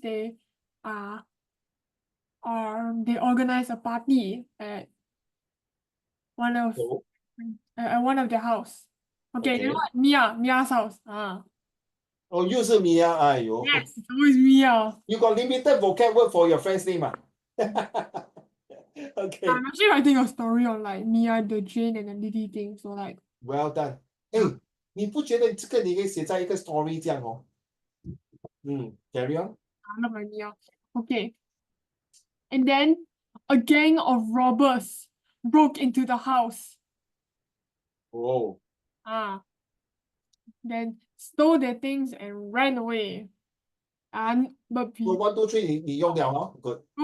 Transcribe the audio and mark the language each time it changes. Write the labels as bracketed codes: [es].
[en] They organize a party at one of their house. Okay, you know what? Mia's house. [zh] Oh, 又是米啊，哎呦。 [en] Yes, it's always Mia. You got limited vocab word for your friend's name, Okay. I'm actually writing a story on like Mia, the Jane, and the Lily thing. So like, Well done. [zh] 你不觉得这个你可以写在一个 story 这样哦？ [en] Carry on. I love my Mia. Okay. And then a gang of robbers broke into the house. Oh. Then stole their things and ran away. But [zh] So 1, 2, 3, 你用了哦 Good.